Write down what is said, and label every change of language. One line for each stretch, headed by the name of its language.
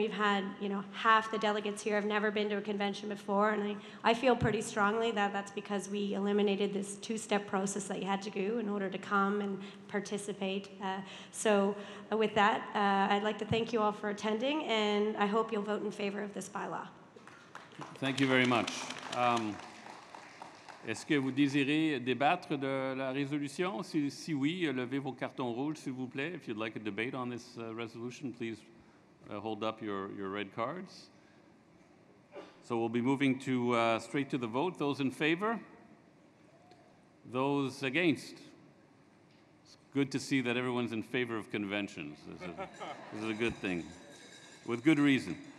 English: We've had, half the delegates here have never been to a convention before, and I feel pretty strongly that that's because we eliminated this two-step process that you had to do in order to come and participate. So with that, I'd like to thank you all for attending, and I hope you'll vote in favor of this bylaw. Thank you very much.
French: Est-ce que vous désirez débattre de la résolution? Si oui, levez vos cartons rouges, s'il vous plaît.
English: If you'd like a debate on this resolution, please hold up your red cards. So we'll be moving to straight to the vote. Those in favor? Those against? It's good to see that everyone's in favor of conventions. This is a good thing, with good reason.